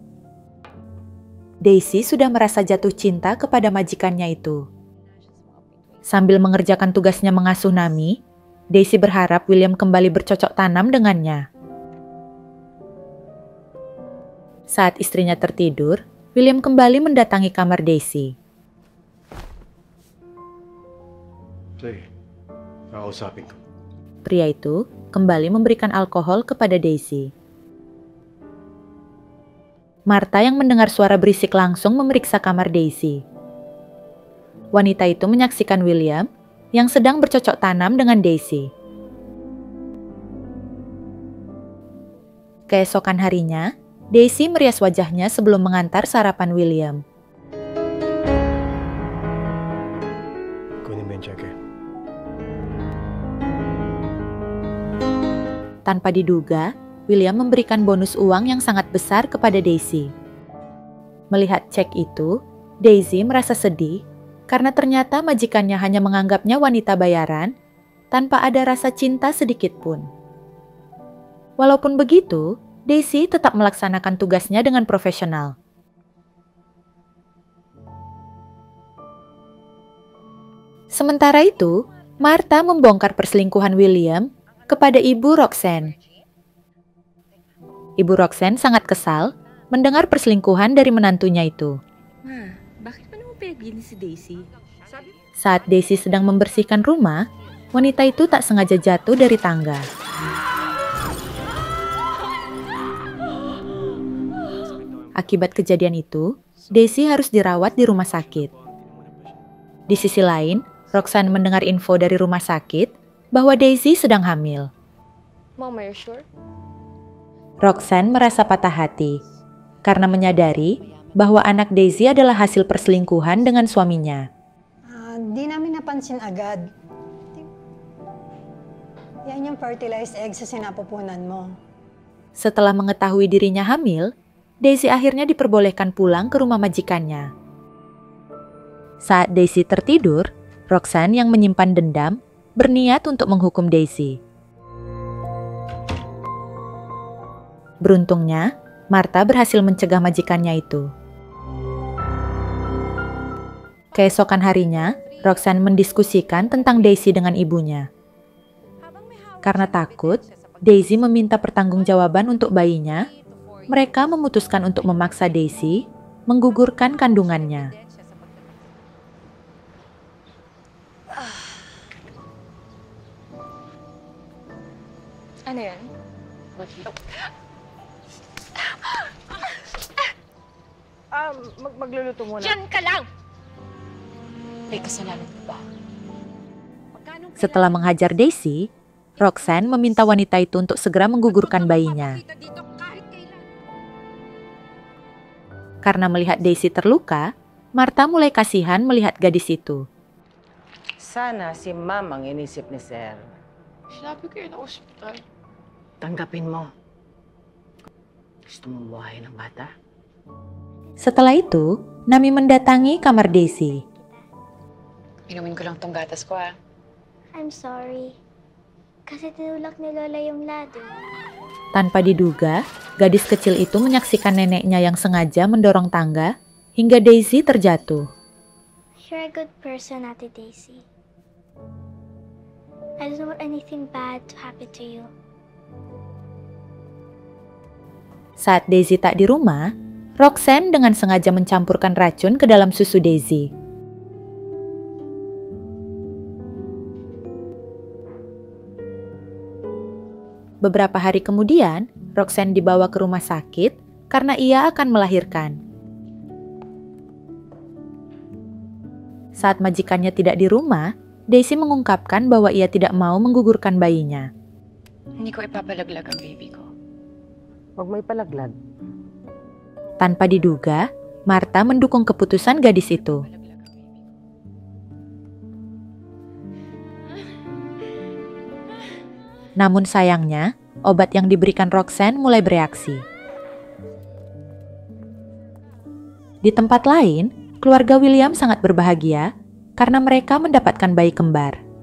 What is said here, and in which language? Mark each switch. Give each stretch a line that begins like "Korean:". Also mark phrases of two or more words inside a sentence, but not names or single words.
Indonesian: Daisy sudah merasa jatuh cinta kepada majikannya itu. Sambil mengerjakan tugasnya mengasuh Nami, Daisy berharap William kembali bercocok tanam dengannya. Saat istrinya tertidur, William kembali mendatangi kamar Daisy.
Filipino: Sige, kakausapin ko.
Indonesian: Pria itu kembali memberikan alkohol kepada Daisy. Martha yang mendengar suara berisik langsung memeriksa kamar Daisy. Wanita itu menyaksikan William yang sedang bercocok tanam dengan Daisy. Keesokan harinya, Daisy merias wajahnya sebelum mengantar sarapan William.
Filipino: Kunin mo yung cheque.
Indonesian: Tanpa diduga, William memberikan bonus uang yang sangat besar kepada Daisy. Melihat cek itu, Daisy merasa sedih karena ternyata majikannya hanya menganggapnya wanita bayaran tanpa ada rasa cinta sedikit pun. Walaupun begitu, Daisy tetap melaksanakan tugasnya dengan profesional. Sementara itu, Martha membongkar perselingkuhan William kepada ibu Roxanne. Ibu Roxanne sangat kesal mendengar perselingkuhan dari menantunya itu.
Filipino: Ma, bakit pa naman pinagbilin si Daisy?
Indonesian: Saat Daisy sedang membersihkan rumah, wanita itu tak sengaja jatuh dari tangga. Akibat kejadian itu, Daisy harus dirawat di rumah sakit. Di sisi lain, Roxanne mendengar info dari rumah sakit bahwa Daisy sedang hamil.
English: Mom, are you sure?
Indonesian: Roxanne merasa patah hati karena menyadari bahwa anak Daisy adalah hasil perselingkuhan dengan suaminya.
Filipino: Di namin napansin agad. Yan yung
English: fertilized egg
Filipino: sa sinapupunan mo.
Indonesian: Setelah mengetahui dirinya hamil, Daisy akhirnya diperbolehkan pulang ke rumah majikannya. Saat Daisy tertidur, Roxanne yang menyimpan dendam berniat untuk menghukum Daisy. Beruntungnya, Martha berhasil mencegah majikannya itu. Keesokan harinya, Roxanne mendiskusikan tentang Daisy dengan ibunya. Karena takut, Daisy meminta pertanggungjawaban untuk bayinya. Mereka memutuskan untuk memaksa Daisy menggugurkan kandungannya.
Filipino: Ano yan? Magluluto muna. Diyan ka lang! May kasalanan ka ba?
Indonesian: Setelah menghajar Daisy, Roxanne meminta wanita itu untuk segera menggugurkan bayinya. Karena melihat Daisy terluka, Martha mulai kasihan melihat gadis itu.
Filipino: Sana si Mamang inisip ni Sir. Sinabi ko yun sa ospital. Tanggapin mo. Gusto mong buhay ng bata?
Indonesian: Setelah itu, Nami mendatangi kamar Daisy.
Filipino: Inumin ko lang tong gatas ko, ah.
English: I'm sorry.
Filipino: Kasi tinulak ni Lola yung lado.
Indonesian: Tanpa diduga, gadis kecil itu menyaksikan neneknya yang sengaja mendorong tangga hingga Daisy terjatuh.
English: You're a good person, Ate Daisy. I don't want anything bad to happen to you.
Indonesian: Saat Daisy tak di rumah, Roxanne dengan sengaja mencampurkan racun ke dalam susu Daisy. Beberapa hari kemudian, Roxanne dibawa ke rumah sakit karena ia akan melahirkan. Saat majikannya tidak di rumah, Daisy mengungkapkan bahwa ia tidak mau menggugurkan bayinya.
Filipino: Hindi ko ipapalaglag ang baby ko. Huwag mo ipalaglag.
Indonesian: Tanpa diduga, Martha mendukung keputusan gadis itu. Namun sayangnya, obat yang diberikan Roxanne mulai bereaksi. Di tempat lain, keluarga William sangat berbahagia karena mereka mendapatkan bayi kembar.